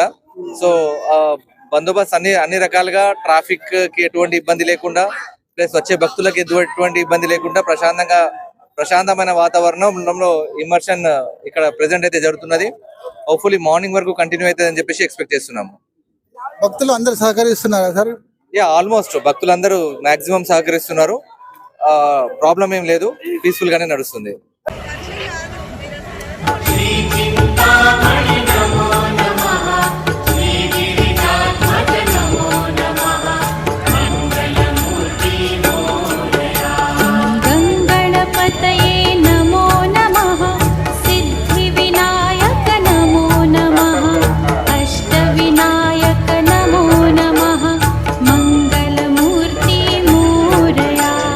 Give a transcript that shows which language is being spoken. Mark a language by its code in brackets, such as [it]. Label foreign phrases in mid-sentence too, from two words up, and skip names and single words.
[te] సో బందోబస్తు అన్ని రకాలుగా ట్రాఫిక్ కి ఎటువంటి ఇబ్బంది లేకుండా, ప్లస్ వచ్చే భక్తులకు ఎటువంటి ఇబ్బంది లేకుండా ప్రశాంతమైన వాతావరణంలో ఇమర్షన్ ఇక్కడ ప్రెసెంట్ అయితే జరుగుతున్నది. [en] hopefully morning [te] వరకు కంటిన్యూ అవుతుంది అని చెప్పేసి ఎక్స్పెక్ట్ చేస్తున్నాము. భక్తులు అందరు సహకరిస్తున్నారా సార్? ఆల్మోస్ట్ భక్తులందరూ మాక్సిమం సహకరిస్తున్నారు. ప్రాబ్లం ఏం లేదు, పీస్ఫుల్ గానే నడుస్తుంది. [sa] गङ्गणपतये नमो नमः, सिद्धिविनायक नमो नमः, अष्टविनायक नमो नमः, मङ्गलमूर्ति मोरया.